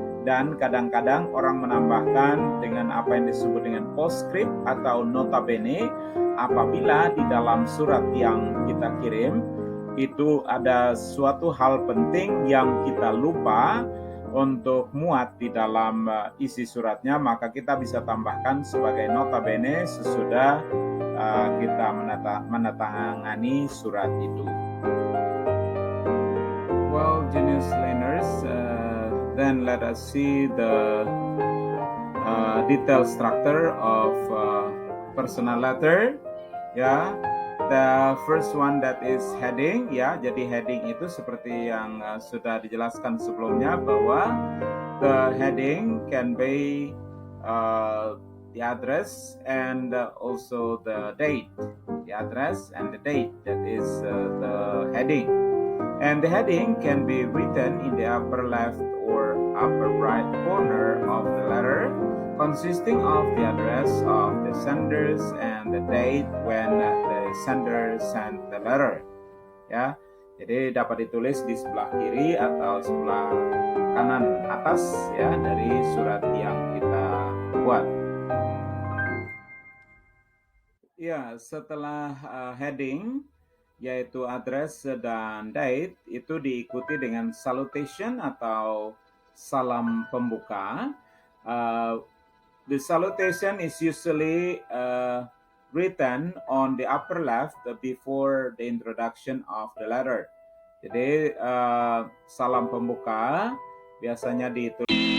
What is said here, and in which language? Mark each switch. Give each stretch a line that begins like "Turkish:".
Indonesian: Dan kadang-kadang orang menambahkan dengan apa yang disebut dengan postscript atau nota bene apabila di dalam surat yang kita kirim itu ada suatu hal penting yang kita lupa untuk muat di dalam isi suratnya, maka kita bisa tambahkan sebagai nota bene sesudah kita menandatangani surat itu.
English: Well, Genius learners, then let us see the detailed structure of personal letter. Ya, the first one that is heading. Ya, jadi heading itu seperti yang sudah dijelaskan sebelumnya bahwa the heading can be the address and also the date. The address and the date, that is the heading. And the heading can be written in the upper left or upper right corner of the letter, consisting of the address of the senders and the date when the sender sent the letter.
Indonesian: Ya, jadi dapat ditulis di sebelah kiri atau sebelah kanan atas ya dari surat yang kita buat. Ya, setelah heading yaitu address dan date itu diikuti dengan salutation atau salam pembuka.
English: The salutation is usually written on the upper left before the introduction of the letter.
Indonesian: Jadi salam pembuka biasanya ditulis